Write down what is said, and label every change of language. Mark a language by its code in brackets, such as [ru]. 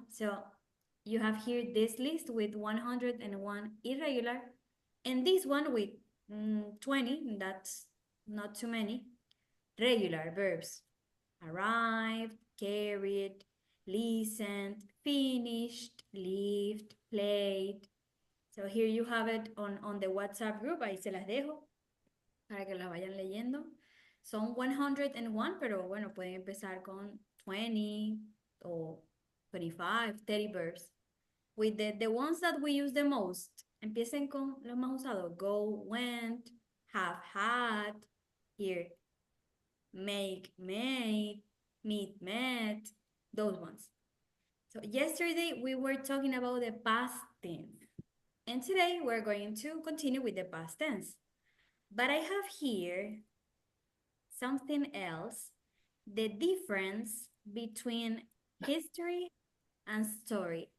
[en] So you have here this list with 101 irregular, and this one with 20, that's not too many, regular verbs. Arrived, carried, listened, finished, lived, played. So here you have it on the WhatsApp group, [es] ahí se las dejo para que las vayan leyendo. Son 101, pero bueno, pueden empezar con 20 o 25, 30 verbs. [en] With the ones that we use the most, [es] empiecen con los más usados. [en] Go, went, have, had, here, make, made, meet, met, those ones. So yesterday we were talking about the past tense. And today we're going to continue with the past tense. But I have here something else, the difference between history and story.